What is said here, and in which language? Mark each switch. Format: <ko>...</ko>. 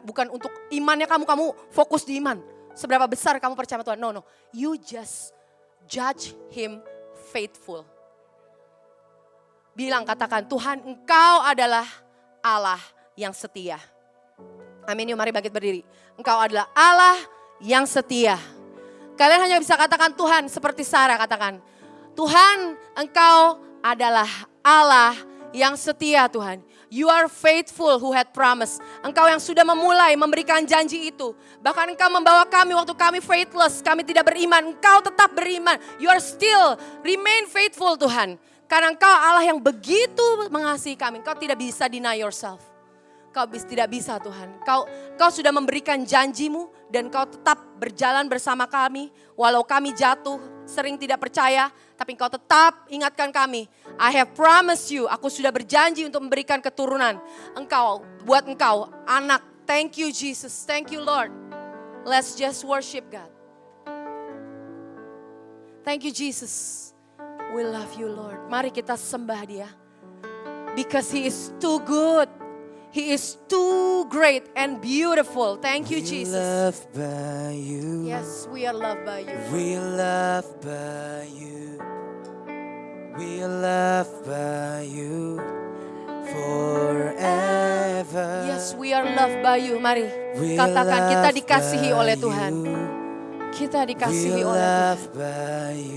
<id>Bukan untuk imannya kamu fokus di iman. Seberapa besar kamu percaya Tuhan?</id> <en>No. You just judge him faithful.</en> <id>Katakan, Tuhan Engkau adalah Allah yang setia. Amin, yuk mari bangkit berdiri. Engkau adalah Allah yang setia. Kalian hanya bisa katakan Tuhan seperti Sarah katakan. Tuhan, Engkau adalah Allah yang setia Tuhan.</id> <en>You are faithful who had promised.</en> <id>Engkau yang sudah memulai memberikan janji itu. Bahkan Engkau membawa kami waktu kami faithless, kami tidak beriman. Engkau tetap beriman.</id> <en>You are still remain faithful Tuhan.</en> <id>Karena Engkau Allah yang begitu mengasihi kami. Engkau tidak bisa</id> <en>deny yourself.</en> <id>Kau tidak bisa Tuhan. Kau sudah memberikan janjimu dan Kau tetap berjalan bersama kami. Walau kami jatuh, sering tidak percaya, tapi Engkau tetap ingatkan kami.</id> <en>I have promised you,</en> <id>aku sudah berjanji untuk memberikan keturunan. Buat engkau, anak.</id> <en>Thank you Jesus, thank you Lord. Let's just worship God. Thank you Jesus. We love you Lord.</en> <id>Mari kita sembah Dia.</id> <en>Because He is too good. He is too great and beautiful. Thank you, Jesus. We are loved by you. Yes, we are loved by you. We are loved by you. We are loved by you forever. Yes, we are loved by you.</en> <id>Mari katakan kita dikasihi oleh Tuhan. Kita dikasihi oleh Tuhan.</id>